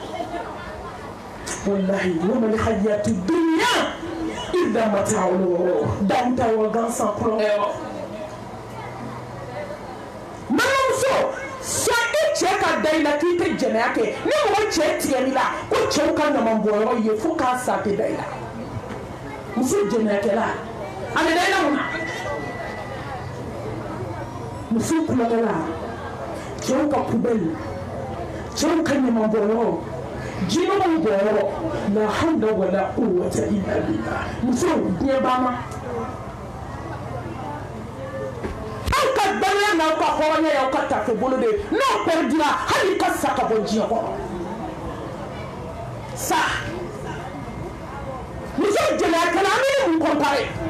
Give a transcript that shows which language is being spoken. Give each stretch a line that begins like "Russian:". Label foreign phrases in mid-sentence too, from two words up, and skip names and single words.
Arabic: والله وما الحياة الدنيا إلا متاع الغرور
Bambara: danta wa gansan kulonkɛ yɔrɔ balimamuso sɔn i cɛ ka da i la k'i tɛ jɛnɛya kɛ ni mɔgɔ cɛ tigɛli la ko cɛw ka ɲamanbɔnyɔrɔ ye fo k'a sa tɛ da i la muso jɛnɛyakɛla a bɛ da i la mun na muso kulonkɛla cɛw ka poubelle cɛw ka ɲamanbɔnyɔrɔ jinɛw bɔyɔrɔ la
Arabic: حول ولا قوة إلا بالله
Bambara: muso diɲɛ banna aw ka danya n'aw ka hɔrɔnya y'aw ka tafe bolo de n'aw perdira hali ka sa ka bɔ diɲɛ kɔnɔ sa muso jɛnɛyakɛla an bɛ mun kɔnpare